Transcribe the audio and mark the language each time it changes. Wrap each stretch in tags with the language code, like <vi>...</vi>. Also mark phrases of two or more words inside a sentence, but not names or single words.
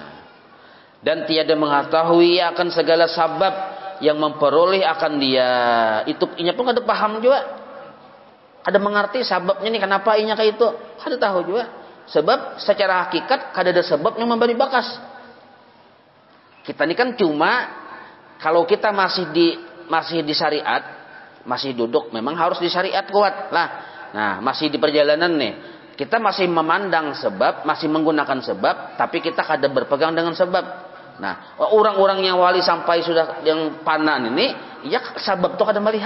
<ms>Dan tiada mengetahui akan segala sabab yang memperoleh akan dia.</ms> <bjn>Itu inya pun kada paham juga. Kada mengerti sebabnya nih kenapa inya kayak itu. Kada tahu juga. Sebab secara hakikat kada ada sebab yang memberi bakas. Kita ini kan cuma kalau kita masih di syariat, masih duduk memang harus di syariat kuat lah. Nah, masih di perjalanan nih. Kita masih memandang sebab, masih menggunakan sebab, tapi kita kada berpegang dengan sebab. Nah, orang-orang yang wali sampai sudah yang panan ini, ya sebab itu kada melihat.</bjn>